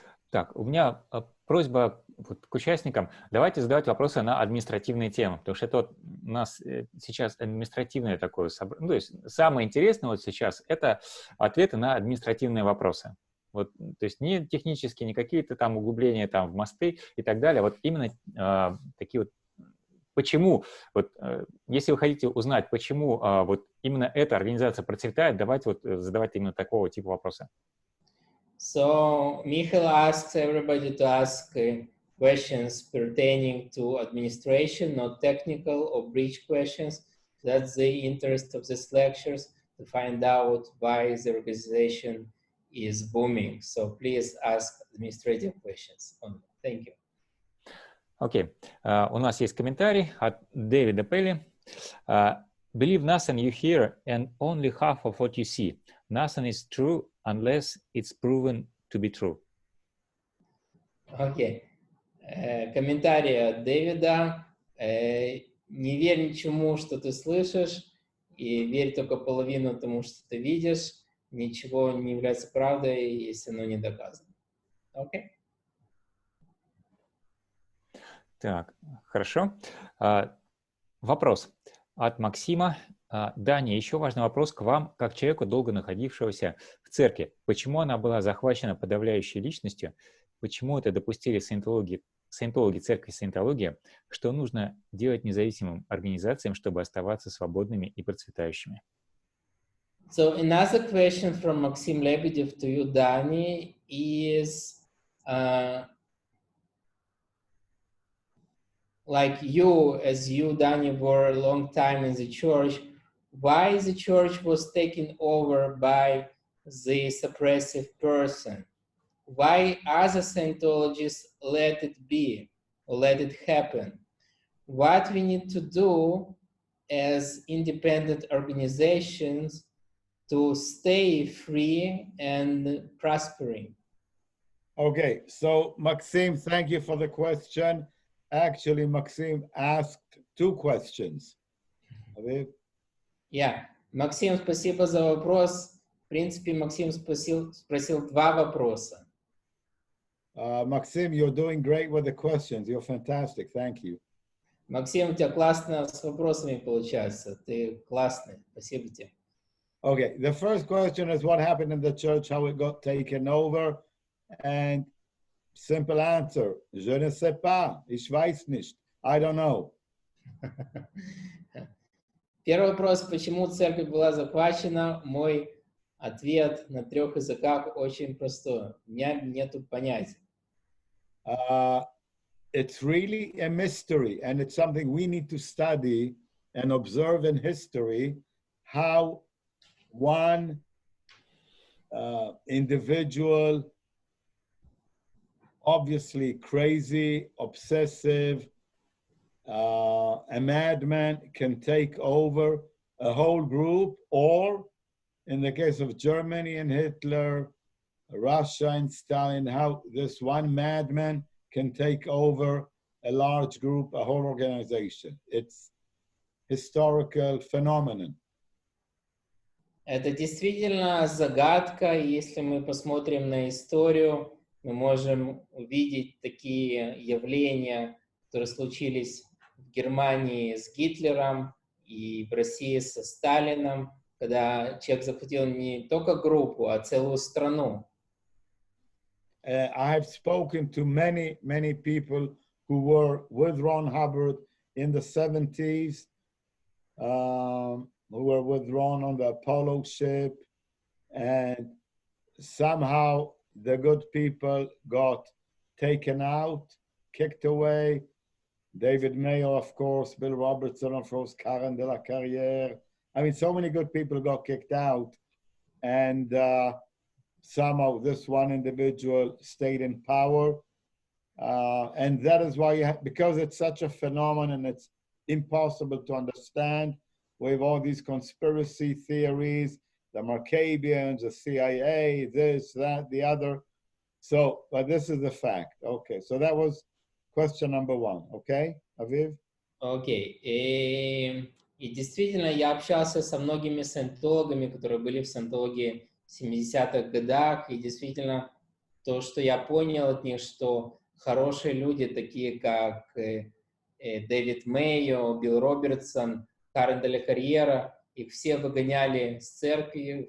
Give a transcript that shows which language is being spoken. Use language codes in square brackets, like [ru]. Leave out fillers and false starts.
[ru] Так, у меня просьба к участникам. Давайте задавать вопросы на административные темы, потому что это вот у нас сейчас административное такое собрание. Ну, то есть самое интересное вот сейчас — это ответы на административные вопросы. Вот, то есть не технические, не какие-то там углубления там в мосты и так далее. Вот именно такие вот. Почему, вот, если вы хотите узнать, почему вот именно эта организация процветает, давайте вот задавать именно такого типа вопроса. [en] So Michael asks everybody to ask questions pertaining to administration, not technical or breach questions. That's the interest of these lectures, to find out why the organization is booming. So please ask administrative questions. Thank you. [ru] Окей. У нас есть комментарий от Дэвида Пелли. [en] Believe nothing you hear and only half of what you see. Nothing is true unless it's proven to be true. [ru] Окей. Комментарий от Дэвида. не верь ничему, что ты слышишь, и верь только половину тому, что ты видишь. Ничего не является правдой, если оно не доказано. Окей? Так, хорошо. Вопрос от Максима. Дани, еще важный вопрос к вам, как человеку, долго находившегося в церкви. Почему она была захвачена подавляющей личностью? Почему это допустили саентологи церкви Саентология? Что нужно делать независимым организациям, чтобы оставаться свободными и процветающими? [en] So another question from Maxim Lebedev to you, Dani, is like you, as you, Dani, were a long time in the church, why the church was taken over by the suppressive person? Why other Scientologists let it be, or let it happen? What we need to do as independent organizations to stay free and prospering? Okay, so Maxim, thank you for the question. Actually, Maxim asked two questions. [ru] Yeah, Максим, спасибо за вопрос. В принципе, Максим спросил два вопроса. [en] Maxim, you're doing great with the questions. You're fantastic. Thank you. [ru] Максим, у тебя классно с вопросами получается. Ты классный. Спасибо тебе. [en] Okay, the first question is what happened in the church, how it got taken over, and simple answer, [fr] je ne sais pas, [de] ich weiß nicht, [en] I don't know. [ru] Первый вопрос, почему церковь была захвачена? Мой ответ на 3 языках очень простой. У меня нету понятия. [en] It's really a mystery, and it's something we need to study and observe in history, how one individual, obviously crazy, obsessive, a madman, can take over a whole group, or in the case of Germany and Hitler, Russia and Stalin, how this one madman can take over a large group, a whole organization. It's historical phenomenon. [ru] Это действительно загадка. Если мы посмотрим на историю, мы можем увидеть такие явления, которые случились в Германии с Гитлером и в России со Сталином, когда человек захватил не только группу, а целую страну. [en] I have spoken to many people who were with Ron Hubbard in the 70s, who were with Ron on the Apollo ship, and somehow the good people got taken out, kicked away. David Mayo, of course, Bill Robertson, of course, Karen de la Carrière. I mean, so many good people got kicked out, and somehow this one individual stayed in power. And that is why, because it's such a phenomenon, it's impossible to understand. We have all these conspiracy theories, the Markabians, the CIA, this, that, the other. So, but this is the fact. Okay, so that was question number one. Okay, Aviv? [ru] Окей. И действительно, я общался со многими саентологами, которые были в саентологии в 70-х годах, и действительно, то, что я понял от них, что хорошие люди, такие как Дэвид Мэйо, Билл Робертсон, Карен де ла Карьера, их все выгоняли с церкви.